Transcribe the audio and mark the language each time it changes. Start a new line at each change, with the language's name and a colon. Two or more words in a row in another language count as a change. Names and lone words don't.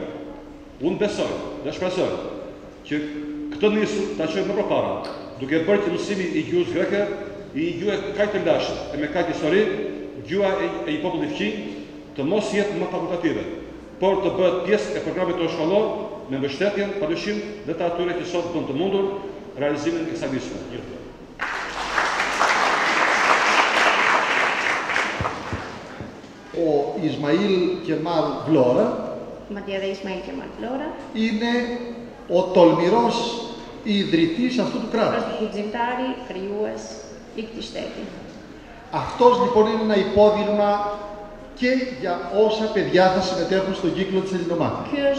Albanian: Unë besoj dhe shpresoj që këtë nisur ta çojmë më përpara, duke bërë që mësimi i gjuhës greke, i gjuhë kaq të lashtë e me kaq histori, gjuha e një populli fqinj, të mos jetë më fakultative, por të bëhet pjesë e programit tonë shkollor me mbështetjen, padyshim, dhe të atyre që sot bën të mundur realizimin e kësaj nisme.
Greek: Ο Ισμαήλ Κεμάλ Βλόρα είναι ο τολμηρός ιδρυτής αυτού του κράτους. Αυτός λοιπόν είναι ένα υπόδειγμα και για όσα παιδιά θα συμμετέχουν στον κύκλο της Ελληνομάχης.